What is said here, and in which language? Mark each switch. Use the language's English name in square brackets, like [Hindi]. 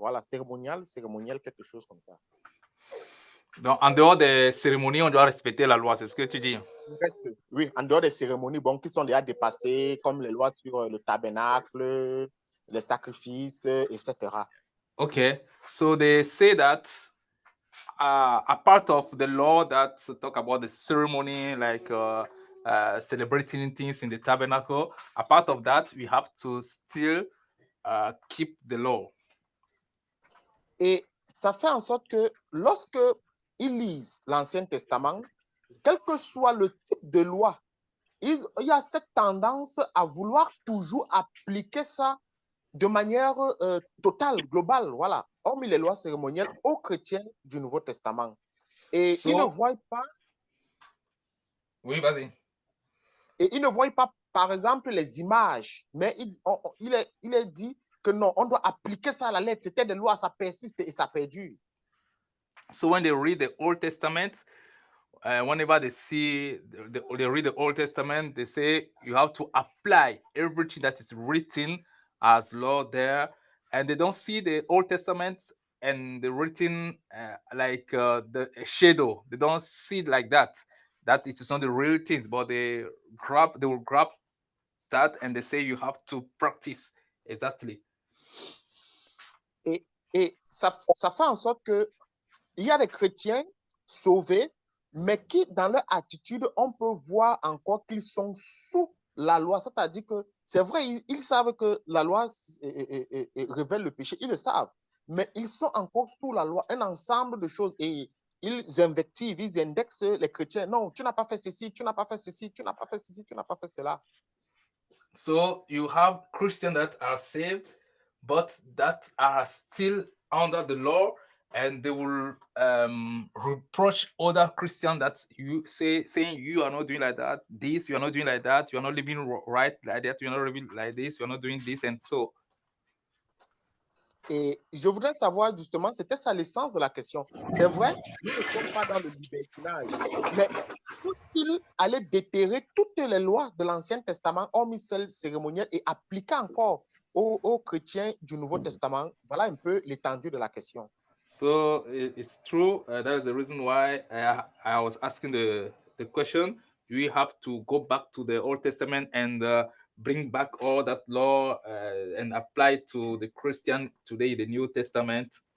[French] Voilà, cérémoniales, quelque chose comme ça. Donc, en dehors des cérémonies, on doit respecter la loi, c'est ce que tu dis. Oui, en dehors des cérémonies, bon, qui sont déjà dépassées, comme les lois sur le tabernacle, les sacrifices, etc. [English] Okay, so they say that a part of the law that talk about the ceremony, like celebrating things in the tabernacle, a part of that, we have to still keep the law. [French] Et ça fait en sorte que lorsque ils lisent l'Ancien Testament, quel que soit le type de loi, il y a cette tendance à vouloir toujours appliquer ça de manière totale, globale, voilà, hormis les lois cérémonielles aux chrétiens du Nouveau Testament. Et ils ne voient pas... Oui, vas-y. Et ils ne voient pas, par exemple, les images, mais il est dit que non, on doit appliquer ça à la lettre. C'était des lois, ça persiste et ça perdure. [English] So when they read the Old Testament, whenever they see, they read the Old Testament, they say you have to apply everything that is written as law there, and they don't see the Old Testament and the written like the shadow. They don't see it like that. That it is not the real things, but they will grab that and they say you have to practice exactly. [French] Et ça fait en sorte que il y a des chrétiens sauvés, mais qui, dans leur attitude, on peut voir encore qu'ils sont sous la loi. C'est-à-dire que c'est vrai, ils savent que la loi révèle le péché, ils le savent, mais ils sont encore sous la loi, un ensemble de choses. Et ils invectivent, ils indexent les chrétiens. Non, tu n'as pas fait ceci, tu n'as pas fait ceci, tu n'as pas fait ceci, tu n'as pas fait cela. So you have Christians that are saved, but that are still under the law, and they will reproach other Christians that saying you are not doing like that, this, you are not doing like that, you are not living right like that, you are not living like this, you are not doing this, and so. Et je voudrais savoir justement, c'était ça l'essence de la question. C'est vrai, nous ne sommes pas dans le libertinage, mais faut-il aller déterrer toutes les lois de l'Ancien Testament, hormis celles cérémonielles, et appliquer encore aux chrétiens du Nouveau Testament? Voilà un peu l'étendue de la question. [English] So it's true. That is the reason why I was asking the question. We have to go back to the Old Testament and bring back all that law and apply it to the Christian today, the New Testament.